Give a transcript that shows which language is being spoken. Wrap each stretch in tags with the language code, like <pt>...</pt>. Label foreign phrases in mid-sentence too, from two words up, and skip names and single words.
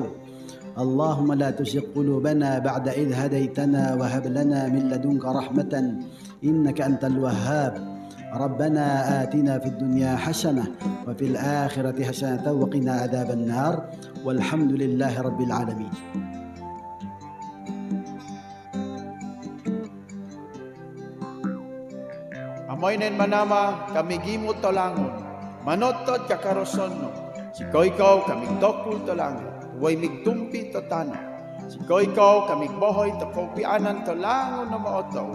<ar>اللهم لا تزغ قلوبنا بعد إذ هديتنا وهب لنا من لدنك رحمة إنك أنت الوهاب. ربنا آتنا في الدنيا حسنة وفي الآخرة حسنة وقنا عذاب النار والحمد لله رب العالمين.</ar> <mbt>Amoy nen manama kami gimot tolangon, manotod kakaroson no. Sikoy ikaw kaming dokul tolangon, huway migtumpi to tano. Sikoy ikaw kaming bohoy to kaupianan tolangon na maotaw.</mbt>